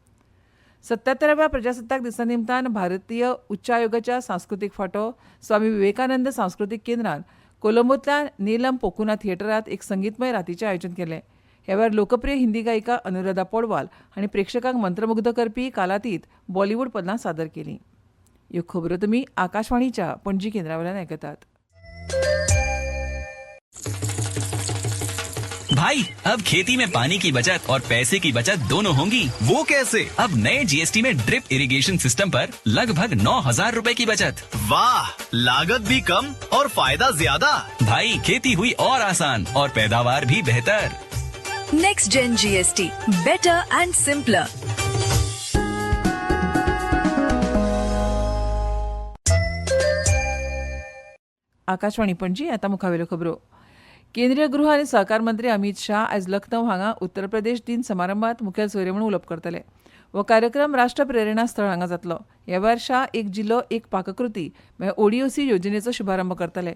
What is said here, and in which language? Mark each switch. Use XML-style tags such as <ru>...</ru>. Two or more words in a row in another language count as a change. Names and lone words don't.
<kok>77व्या प्रजासत्ताक दिसा निमतान भारतीय उच्च आयोगाच्या सांस्कृतीक फांटो स्वामी विवेकानंद सांस्कृतीक केंद्रान कोलंबोंतल्या नीलम पोकुना थिएटरांत एक संगीतमय रातीचें आयोजन केलें. ह्या वेळार लोकप्रिय हिंदी गायिका अनुराधा पौडवाल हांणी प्रेक्षकांक मंत्रमुग्ध करपी कालातीत बॉलिवूड पदां सादर केलीं. ह्यो खबरो तुमी आकाशवाणीच्या पणजी केंद्रा वयल्यान आयकतात.</kok> <hi>भाई अब खेती में पानी की बचत और पैसे की बचत दोनों होंगी। वो कैसे? अब नए जीएसटी में</hi> <en>drip irrigation system</en> <hi>पर लगभग 9,000 रूपए की बचत। वाह, लागत भी कम और फायदा ज्यादा। भाई खेती हुई और आसान और पैदावार भी बेहतर।</hi> <en>next gen GST, better and simpler.</en> <kok>आकाशवाणी पणजी. आता मुखावेल्यो खबरो. केंद्रीय गृह आनी सहकार मंत्री अमित शाह आयज लखनौ हांगा उत्तर प्रदेश दिन समारंभात मुखेल सोयरे म्हणून उलोवप करतले. हो कार्यक्रम राष्ट्र प्रेरणा स्थळ हांगा जातलो. ह्या वेळार शाह एक जिल्लो एक पाककृती म्हळ्यार ओडीओसी योजनेचो शुभारंभ करतले.</kok>